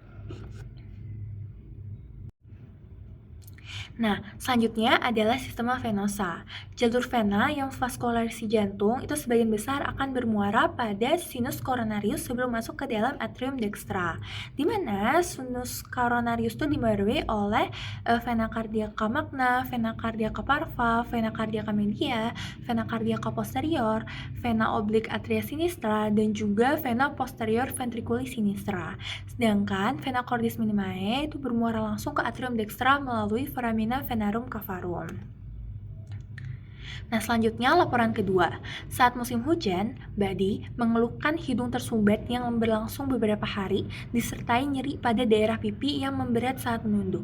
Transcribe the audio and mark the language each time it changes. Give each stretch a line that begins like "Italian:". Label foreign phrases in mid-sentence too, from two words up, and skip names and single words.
Indonesian: Nah, selanjutnya adalah
Latin: sistema venosa.
Indonesian: Jalur vena yang vaskularisi jantung itu sebagian besar akan bermuara pada
Latin: sinus coronarius
Indonesian: sebelum masuk ke dalam
Latin: atrium dextra,
Indonesian: di mana
Latin: sinus coronarius
Indonesian: itu dibarengi oleh
Latin: vena cardiaca magna, vena cardiaca parva, vena cardiaca media, vena cardiaca posterior, vena oblique atria sinistra,
Indonesian: dan juga
Latin: vena posterior ventriculi sinistra.
Indonesian: Sedangkan
Latin: vena cordis minimae
Indonesian: itu bermuara langsung ke
Latin: atrium dextra
Indonesian: melalui
Latin: foramina venarum cavarum.
Indonesian: Nah, selanjutnya laporan kedua. Saat musim hujan, Badi mengeluhkan hidung tersumbat yang berlangsung beberapa hari, disertai nyeri pada daerah pipi yang memberat saat menunduk.